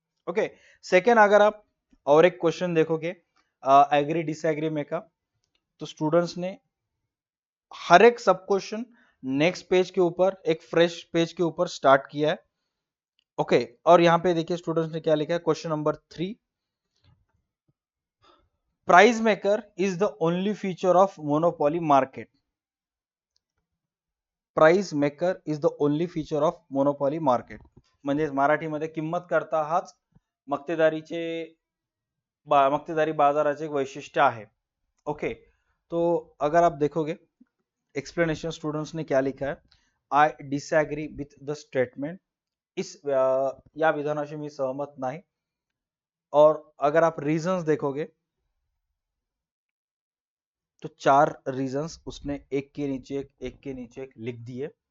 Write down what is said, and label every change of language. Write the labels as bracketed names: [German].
[Hindi] Okay, second, अगर आप और एक क्वेश्चन देखोगे एग्री डिसएग्री में का, तो स्टूडेंट्स ने हर एक सब क्वेश्चन नेक्स्ट पेज के ऊपर, एक फ्रेश पेज के ऊपर स्टार्ट किया है। ओके, और यहां पे देखिए स्टूडेंट्स ने क्या लिखा है, question number 3, [English] Price maker is the only feature of monopoly market. Price maker is the only feature of monopoly market, [Marathi] म्हणजे मराठीमध्ये किंमत करता हाच मक्तेदारी बाजाराचे एक वैशिष्ट्य आहे। [Hindi] ओके, तो अगर आप देखोगे एक्सप्लेनेशन स्टूडेंट्स ने क्या लिखा है, [English] I disagree with the statement, [Hindi] इस [Marathi] या विधानाशी मी सहमत नाही। [Hindi] और अगर आप रीजंस देखोगे तो 4 रीजंस उसने एक के नीचे एक के नीचे एक लिख दिए।